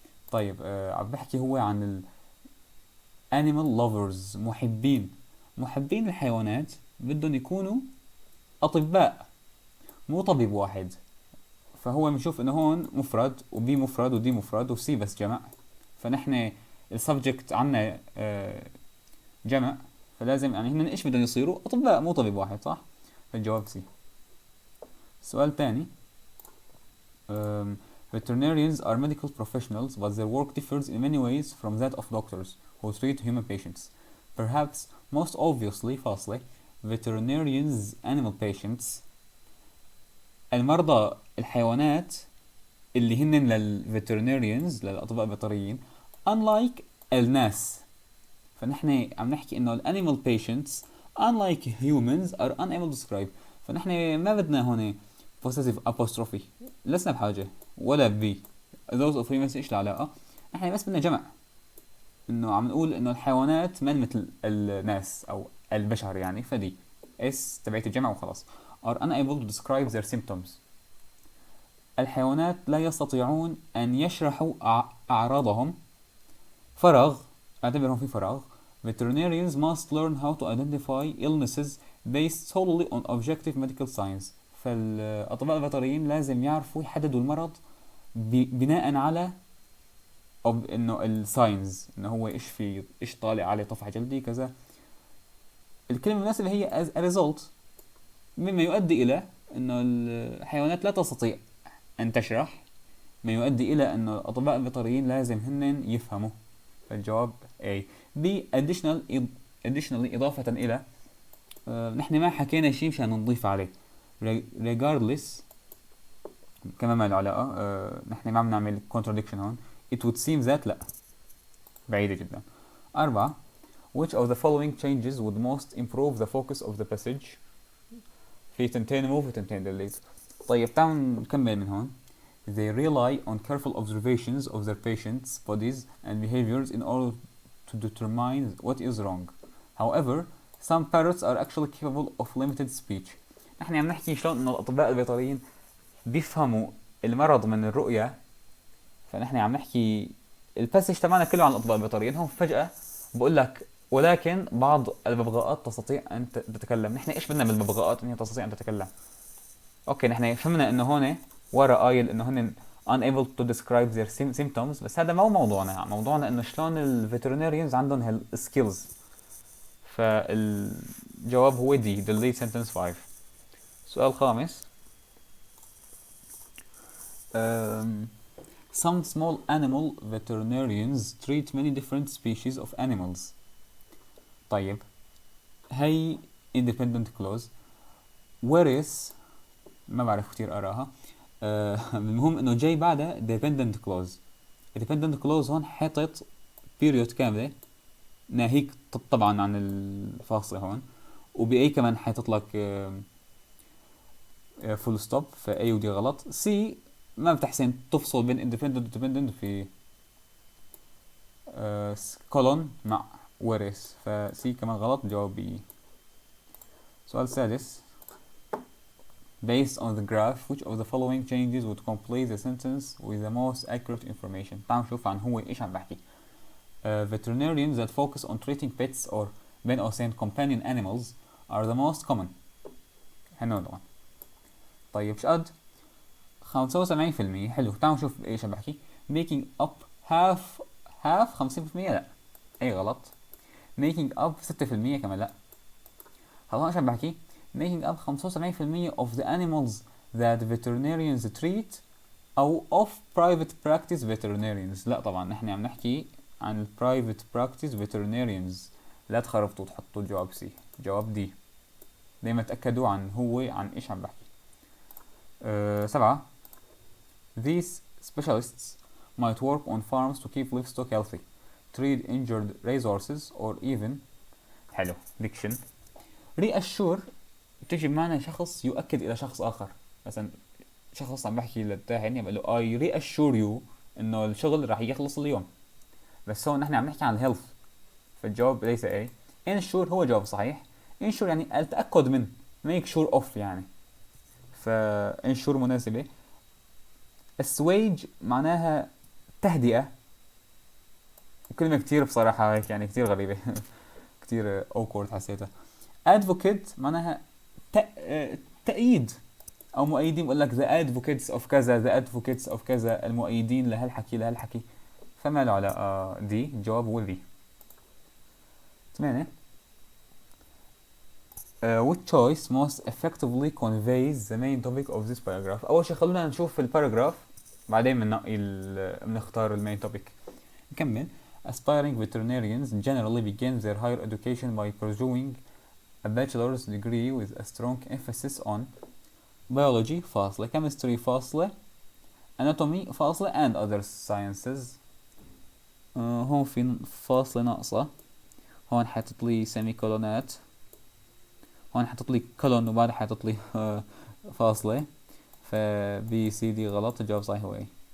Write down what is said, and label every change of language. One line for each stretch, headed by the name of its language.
Arabic: طيب، عم بحكي هو عن
English: animal lovers،
Arabic: محبين الحيوانات، بدهم يكونوا أطباء، مو طبيب واحد. فهو بنشوف انه هون مفرد، وبي مفرد، ودي مفرد، وسي بس جمع. فنحن السبجكت عنا جمع، فلازم يعني هن ايش بدهم يصيروا؟ أطباء، مو طبيب واحد، صح؟ فالجواب سي. السؤال الثاني:
English: veterinarians are medical professionals, but their work differs in many ways from that of doctors who treat human patients. Perhaps most obviously
Arabic: فاصلة
English: veterinarians animal patients،
Arabic: المرضى الحيوانات اللي هن للveterinarians للأطباء البيطريين
English: unlike
Arabic: الناس. فنحن عم نحكي انه الانيمال
English: patients unlike humans are unable to describe.
Arabic: فنحن ما بدنا هون
English: possessive apostrophe،
Arabic: لسنا بحاجة، ولا
English: be those of humans،
Arabic: ايش العلاقة؟ نحن بس بدنا جمع، انه عم نقول انه الحيوانات من مثل الناس او البشر يعني. فدي اس تبعت الجمع وخلاص.
English: are unable to describe their symptoms.
Arabic: الحيوانات لا يستطيعون ان يشرحوا اعراضهم. فراغ، اعتبرهم في فراغ.
English: Veterinarians must learn how to identify illnesses based solely on objective medical science.
Arabic: فالأطباء البيطريين لازم يعرفوا يحددوا المرض بناء على انه الساينز، انه هو ايش في، ايش طالع عليه، طفح جلدي كذا. الكلمة المناسبة هي
English: as a result،
Arabic: مما يؤدي الى انه الحيوانات لا تستطيع ان تشرح، ما يؤدي الى انه الاطباء البيطريين لازم هن يفهموا. فالجواب A. B.
English: additionally
Arabic: إضافة إلى، نحن ما حكينا شيء مشان نضيف عليه.
English: regardless
Arabic: كمان ما له علاقة. نحن ما عم نعمل
English: contradiction
Arabic: هون.
English: it would seem that
Arabic: لا، بعيدة جدا.
English: 4. which of the following changes would most improve the focus of the passage؟
Arabic: في تنتين
English: move
Arabic: وتنتين
English: delete.
Arabic: طيب تعالوا نكمل من هون.
English: They rely on careful observations of their patients' bodies and behaviors in order to determine what is wrong. However, some parrots are actually capable of limited speech.
Arabic: نحن عم نحكي شلون انه الاطباء البيطريين بيفهموا المرض من الرؤية. فنحن عم نحكي الباسج تبعنا كله عن الاطباء البيطريين. هم فجأة بقول لك ولكن بعض الببغاءات تستطيع ان تتكلم. نحن ايش بدنا بالببغاءات ان هي تستطيع ان تتكلم؟ اوكي، نحن فهمنا انه هون ورا قايل انه هن
English: unable to describe their symptoms،
Arabic: بس هذا مو موضوعنا. موضوعنا انه شلون الفيتريناريانز عندهم هالسكيلز. فالجواب هو دي
English: delete sentence 5.
Arabic: سؤال خامس:
English: some small animal veterinarians treat many different species of animals.
Arabic: طيب، هي
English: independent clause. whereas
Arabic: ما بعرف كتير اراها. المهم انه جاي بعدها
English: dependent clause. dependent clause
Arabic: هون حطت period كاملة ناهيك طبعا عن الفاصلة هون، وبأي كمان حيطلق لك فول ستوب. فأي ودي غلط. سي ما بتحسن تفصل بين
English: independent
Arabic: و
English: dependent
Arabic: في كولون مع ورث. فسي كمان غلط، جواب بي.
English: السؤال السادس: based on the graph which of the following changes would complete the sentence with the most accurate information؟
Arabic: تعالوا نشوف عن هو ايش عم بحكي.
English: veterinarians that focus on treating pets or
Arabic: بين قوسين
English: companion animals are the most common.
Arabic: هنو طبعا. طيب شقد 75%؟ حلو. تعالوا نشوف ايش عم بحكي.
English: making up half
Arabic: 50%؟ لا، اي غلط.
English: making up 6%
Arabic: كمان لا. هلا ايش عم بحكي؟
English: making up 75% of the animals that veterinarians treat او of private practice veterinarians.
Arabic: لا طبعا، نحن عم نحكي عن
English: private practice veterinarians.
Arabic: لا تخربطوا تحطوا الجواب سي. جواب دي. دايما تأكدوا عن هو عن ايش عم بحكي. 7.
English: These specialists might work on farms to keep livestock healthy. treat injured resources or even.
Arabic: حلو.
English: diction.
Arabic: reassure بتجي بمعنى شخص يؤكد إلى شخص آخر. مثلا شخص عم بحكي للتاني بقول له
English: I reassure you
Arabic: إنه الشغل راح يخلص اليوم. بس هون نحن عم نحكي عن الهيلث، فالجواب ليس A. ensure هو جواب صحيح. ensure يعني التأكد من،
English: make sure of
Arabic: يعني، ensure مناسبة. assuage معناها تهدئة، وكلمة كتير بصراحة هيك يعني كتير غريبة كتير
English: awkward
Arabic: حسيتها. advocate معناها تأييد أو مؤيدين، بقول لك
English: the advocates of
Arabic: كذا، the advocates of كذا، المؤيدين لهالحكي. فما له علاقة دي، الجواب هو ذي. 8.
English: which choice most effectively conveys the main topic of this paragraph.
Arabic: أول شي خلونا نشوف الباراجراف بعدين بنختار المين topic. نكمل.
English: aspiring veterinarians generally begin their higher education by pursuing a bachelor's degree with a strong emphasis on biology
Arabic: فاصلة,
English: chemistry فاصلة, anatomy فاصلة and other sciences.
Arabic: هون في فاصلة ناقصة، هون حاطط لي سيمي كولونات، هون حاطط لي كولون وبعدها حاطط لي فاصلة، فبي سي دي غلط، الجواب صحيح هو ايه.